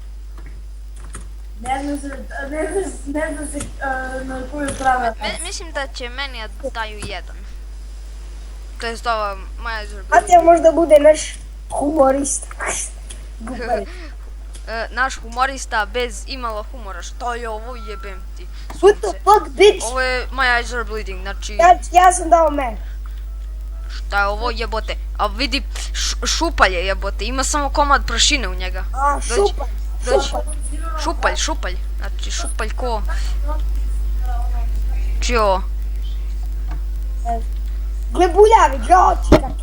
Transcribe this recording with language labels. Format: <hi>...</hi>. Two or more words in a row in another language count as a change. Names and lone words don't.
<sr>Ne znam se na koju stranu. Mislim da će meni da daju 1. To je ova moja izvrba. Matija možda bude naš humorista. Naš humorista bez imalo humora. Što je ovo, jebem ti?</sr> <en>What the fuck, bitch?</en> <sr>Ovo je</sr> <en>my eyes are bleeding,</en> <sr>znači... Ja sam dao me. Šta je ovo, jebote? A vidi, šupalj je, jebote, ima samo komad prašine u njega. A, šupalj. Šupalj. Znači, šupalj ko? Čiji je ovo? Gle buljavi, gle oči kakve.</sr>